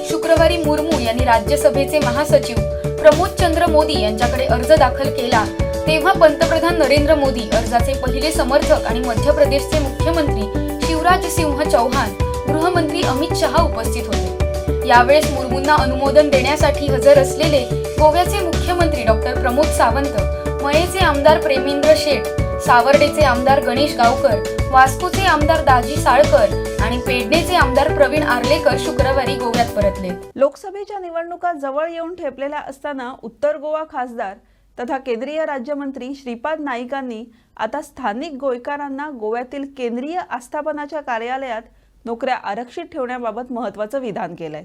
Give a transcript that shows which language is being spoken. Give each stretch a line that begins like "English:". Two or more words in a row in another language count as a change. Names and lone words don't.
Marathi: शुक्रवारी मुर्मू यांनी राज्यसभेचे महासचिव प्रमोद चंद्र मोदी यांच्याकडे अर्ज दाखल केला तेव्हा पंतप्रधान नरेंद्र मोदी, अर्जाचे पहिले समर्थक आणि मध्य प्रदेशचे मुख्यमंत्री शिवराज सिंह चौहान, गृहमंत्री अमित शहा उपस्थित होते. यावेळेस मुर्मूंना अनुमोदन देण्यासाठी हजर असलेले गोव्याचे मुख्यमंत्री डॉक्टर प्रमोद सावंत, मयेचे आमदार प्रेमेंद्र शेठ, सावर्डेचे आमदार गणेश गावकर, वास्कोचे आमदार दाजी साळकर आणि पेडणेचे आमदार प्रवीण आर्लेकर शुक्रवारी गोव्यात परतले. लोकसभेच्या निवडणुका जवळ येऊन ठेपलेल्या असताना उत्तर गोवा खासदार तथा केंद्रीय राज्यमंत्री श्रीपाद नाईकांनी आता स्थानिक गोयकारांना गोव्यातील केंद्रीय आस्थापनाच्या कार्यालयात नोकऱ्या आरक्षित ठेवण्याबाबत महत्त्वाचं विधान केलंय.